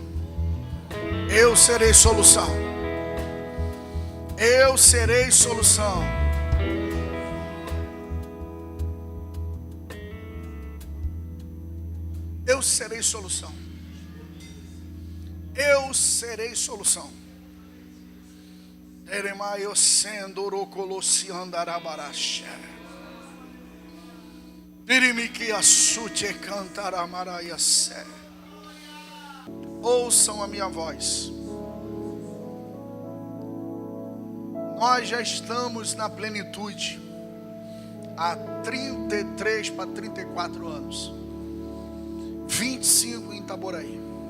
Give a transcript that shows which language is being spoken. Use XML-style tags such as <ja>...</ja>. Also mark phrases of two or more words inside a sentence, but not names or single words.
<pt>Eu serei solução. Eu serei solução. Eu serei solução. Eu serei solução. Teremaio sendoro colossi andarabarache. Pirimiki asute cantaramaraiase. Ouçam a minha voz. Nós já estamos na plenitude há 33 para 34 anos. 25 em Itaboraí.</pt>